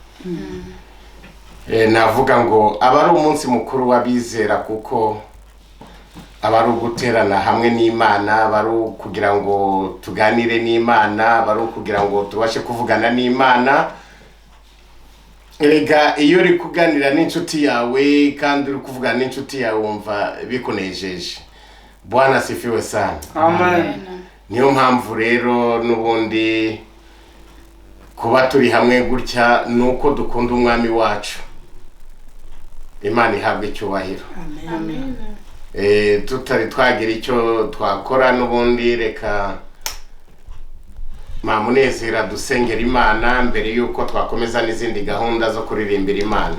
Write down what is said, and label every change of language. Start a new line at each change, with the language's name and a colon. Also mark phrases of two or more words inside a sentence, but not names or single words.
Kinyarwanda: Navuga ngo aba ari umunsi mukuru w'abizera kuko aba ari uguterana hamwe n'Imana, aba ari kugira ngo tuganire n'Imana, aba ari kugira ngo tubashe kuvugana n'Imana. Erega iyo uri kuganira n'inshuti yawe kandi uri kuvugana n'inshuti yawe wumva bikunejeje.
Swahili: Bwana asifiwe sana. Amen.
Kinyarwanda: Niyo mpamvu rero nubundi kuba turi hamwe gutya nuko dukunda umwami wacu. Imana ihabwe icyubahiro. Amen. Tutari twagira icyo twakora nubundi reka Mamunezera dusengera Imana mbere yuko twakomeza n'izindi gahunda zo kuririmbira Imana.